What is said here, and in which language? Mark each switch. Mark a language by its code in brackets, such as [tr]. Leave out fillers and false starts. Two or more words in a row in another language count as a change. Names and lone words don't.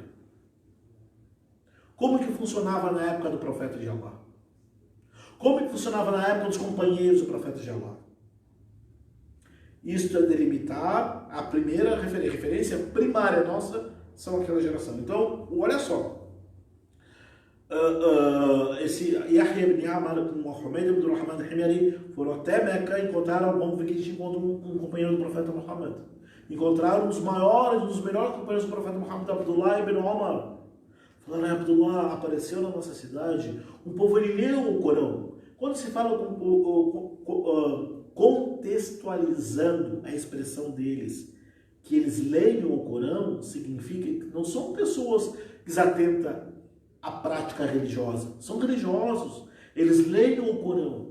[pt] Como que funcionava na época do profeta de Allah? Como que funcionava na época dos companheiros do profeta de Allah? Isto é delimitar a primeira referência primária nossa, são aquela geração. Então, olha só. Esse Yahya ibn Amar com Humayd ibn Rahman al-Himyari foram até Meca e encontraram, vamos ver que a gente encontra um companheiro do profeta Muhammad. Encontraram os melhores companheiros do profeta Muhammad, Abdullah ibn Omar. Falaram, Abdullah, apareceu na nossa cidade, o povo ele leu o Corão. Quando se fala contextualizando a expressão deles, que eles leiam o Corão, significa que não são pessoas desatentas à prática religiosa, são religiosos, eles leiam o Corão.